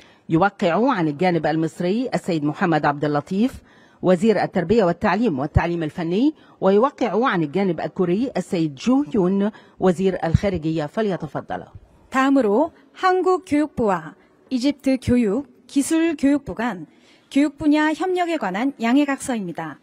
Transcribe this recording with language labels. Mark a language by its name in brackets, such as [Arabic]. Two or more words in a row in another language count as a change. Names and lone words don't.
[Arabic] يوقع عن الجانب المصري السيد محمد عبد اللطيف وزير التربية والتعليم والتعليم الفني، ويوقع عن الجانب الكوري السيد جو يون وزير الخارجية. فليتفضل. [Korean] 다음으로 한국 교육부와 이집트 교육, 기술 교육부 간 교육 분야 협력에 관한 양해각서입니다.